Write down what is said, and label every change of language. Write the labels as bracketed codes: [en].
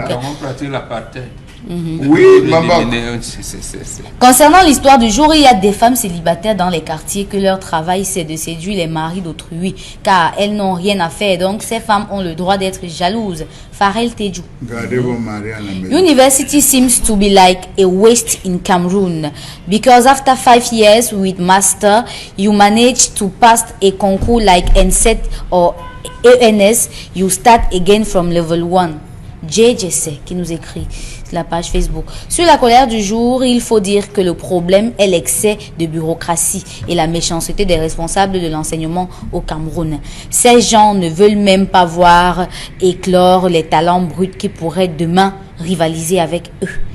[fr] Voilà, on pratique l'apartheid. Oui, maman. Concernant l'histoire du jour, il y a des femmes célibataires dans les quartiers que leur travail c'est de séduire les maris d'autrui car elles n'ont rien à faire. Donc ces femmes ont le droit d'être jalouses. Farel Teju. Gardez vos maris à la maison. [en] University seems to be like a waste in Cameroon because after 5 years with master, you manage to pass a concours like NSET or ENS, you start again from level 1. [fr] JJC qui nous écrit sur la page Facebook. Sur la colère du jour, il faut dire que le problème est l'excès de bureaucratie et la méchanceté des responsables de l'enseignement au Cameroun. Ces gens ne veulent même pas voir éclore les talents bruts qui pourraient demain rivaliser avec eux.